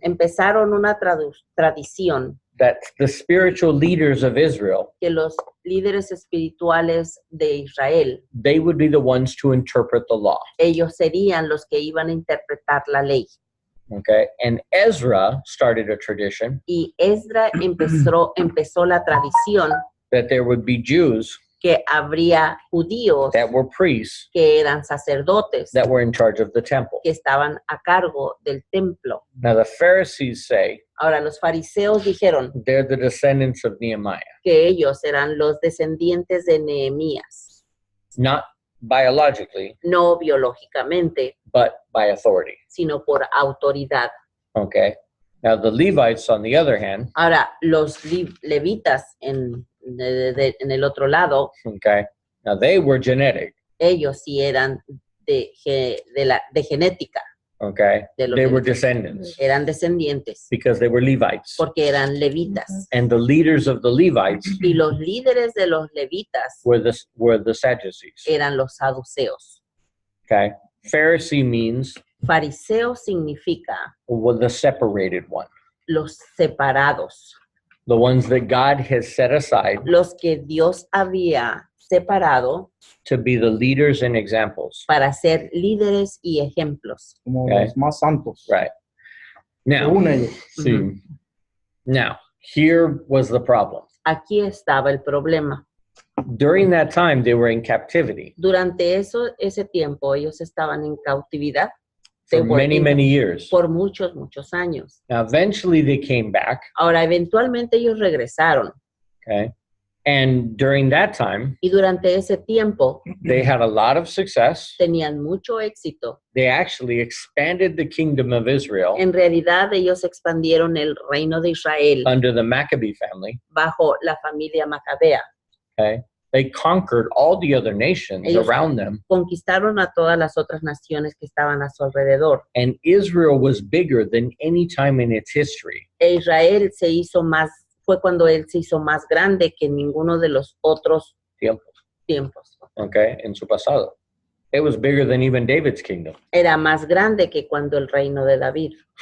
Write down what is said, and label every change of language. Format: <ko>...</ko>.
<es>empezaron una tradición</es> <en>that the spiritual leaders of Israel,</en> <es>que los líderes espirituales de Israel,</es> <en>they would be the ones to interpret the law.</en> <es>ellos serían los que iban a interpretar la ley.</es> <en>Okay. And Ezra started a tradition</en> <es>Y Esdras empezó la tradición</es> <en>that there would be Jews</en> <es>que habría judíos</es> <en>that were priests</en> <es>que eran sacerdotes,</es> <en>that were in charge of the temple.</en> <es>que estaban a cargo del templo.</es> <en>Now the Pharisees say</en> <es>Ahora, los fariseos dijeron</es> <en>they're the descendants of Nehemiah,</en> <es>que ellos eran los descendientes de Nehemías,</es> <en>not biologically,</en> <es>no biológicamente,</es> <en>but by authority.</en> <es>sino por autoridad.</es> <en>Okay. Now the Levites, on the other hand,</en> <es>Ahora, los levitas en el otro lado,</es> <en>okay, now they were genetic.</en> <es>ellos sí eran de genética,</es> <en>Okay.</en> <es>de los</es> <en>They were</en> <es>levitas.</es> <en>descendants</en> <es>Eran descendientes</es> <en>because they were Levites.</en> <es>porque eran levitas.</es> <en>And the leaders of the Levites</en> <es>Y los líderes de los levitas</es> <en>were the Sadducees.</en> <es>eran los saduceos.</es> <en>Okay. Pharisee means</en> <es>Fariseo significa</es> <en>the separated one,</en> <es>los separados,</es> <en>the ones that God has set aside</en> <es>los que Dios había separado</es> <en>to be the leaders and examples.</en> <es>para ser líderes y ejemplos. Como</es> <en>Okay.</en> <es>los más santos.</es> <en>Right. Now,</en> <es>Según ellos.</es> <en>see, now, here was the problem.</en> <es>Aquí estaba el problema.</es> <en>During that time, they were in captivity</en> <es>Durante ese tiempo ellos estaban en cautividad</es> <en>for many years.</en> <es>por muchos años.</es> <en>Now, eventually they came back,</en> <es>Ahora, eventualmente ellos regresaron</es> <en>okay? And during that time,</en> <es>y durante ese tiempo</es> <en>they had a lot of success.</en> <es>tenían mucho éxito.</es> <en>They actually expanded the kingdom of Israel</en> <es>En realidad, ellos expandieron el reino de Israel</es> <en>under the Maccabee family,</en> <es>bajo la familia Macabea.</es> <en>okay? They conquered all the other nations</en> <es>Ellos-</es> <en>around them,</en> <es>Conquistaron a todas las otras naciones que estaban a su alrededor.</es> <en>and Israel was bigger than any time in its history.</en> <es>E Israel fue cuando él se hizo más grande que ninguno de los otros tiempos. Okay, en su pasado.</es> <en>It was bigger than even David's kingdom.</en> <es>Era más grande que cuando el reino de David.</es>